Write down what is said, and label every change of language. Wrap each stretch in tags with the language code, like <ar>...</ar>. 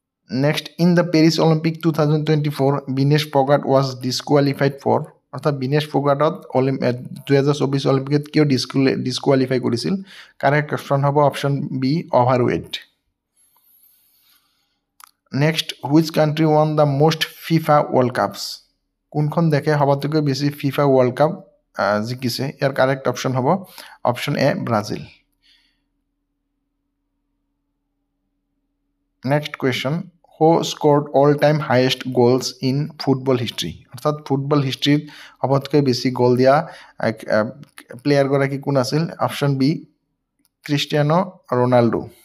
<en>Next, in the Paris Olympic 2024 Vinesh Phogat was disqualified for?</en> <as>অৰ্থাৎ বিনেশ ফগাটত 2024 অলিম্পিকত কিয় ডিছকুৱালিফাই কৰিছিল। কাৰেক্ট অপশ্যন হ'ব option B অভাৰৱেইট।</as> <en>Next, which country won the most FIFA world cups?</en> <as>কোনখন দেশে সবাতোকৈ বেছি ফিফা ৱৰ্ল্ড কাপ জিকিছে। ইয়াৰ কাৰেক্ট অপশ্যন হ'ব option A Brazil.</as> <en>Next question, who scored all time highest goals in football history?</en> <as>অৰ্থাৎ football হিষ্ট্ৰীত সবতকৈ বেছি গ'ল দিয়া প্লেয়াৰগৰাকী কোন আছিল। Option B Cristiano Ronaldo.</as>